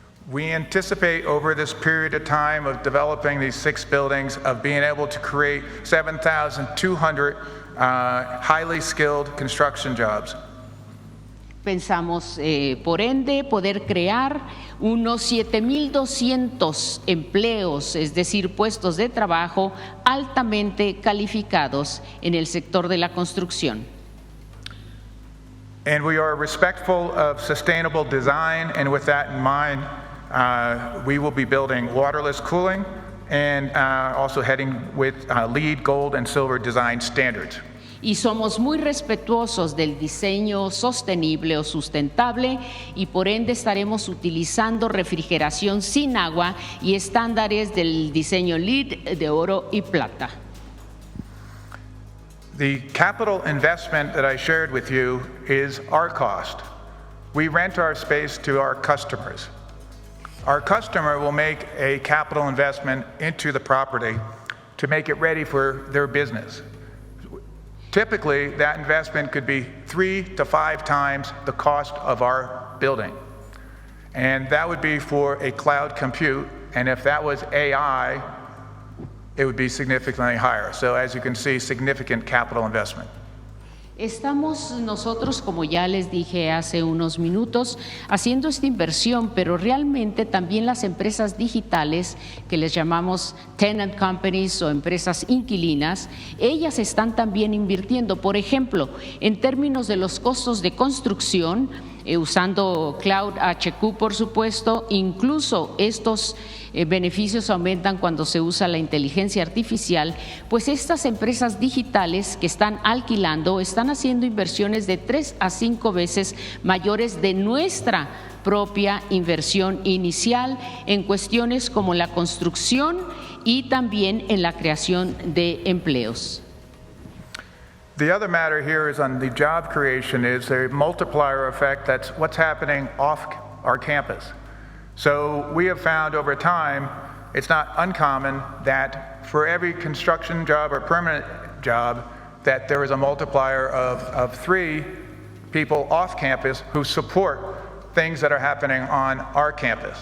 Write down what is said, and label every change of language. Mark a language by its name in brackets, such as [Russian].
[English] We anticipate over this period of time of developing these 6 buildings of being able to create 7,200 highly skilled construction jobs. [Spanish] Pensamos, por ende, poder crear unos 7,200 empleos, es decir, puestos de trabajo altamente calificados en el sector de la construcción. [English] And we are respectful of sustainable design, and with that in mind, we will be building waterless cooling and also heading with LEED Gold and Silver design standards. [Spanish] Y somos muy respetuosos del diseño sostenible o sustentable y por ende estaremos utilizando refrigeración sin agua y estándares del diseño LEED de oro y plata. [English] The capital investment that I shared with you is our cost. We rent our space to our customers. Our customer will make a capital investment into the property to make it ready for their business. Typically, that investment could be 3 to 5 times the cost of our building. And that would be for a cloud compute, and if that was AI, it would be significantly higher. So as you can see, significant capital investment. [Spanish] Estamos nosotros, como ya les dije hace unos minutos, haciendo esta inversión, pero realmente también las empresas digitales, que les llamamos [English] tenant companies [Spanish] o empresas inquilinas, ellas están también invirtiendo. Por ejemplo, en términos de los costos de construcción, usando Cloud HQ, por supuesto, incluso estos beneficios aumentan cuando se usa la inteligencia artificial, pues estas empresas digitales que están alquilando están haciendo inversiones de 3 a 5 veces mayores de nuestra propia inversión inicial en cuestiones como la construcción y también en la creación de empleos. [English] The other matter here is on the job creation is a multiplier effect. That's what's happening off our campus. So we have found over time, it's not uncommon that for every construction job or permanent job, that there is a multiplier of 3 people off campus who support things that are happening on our campus.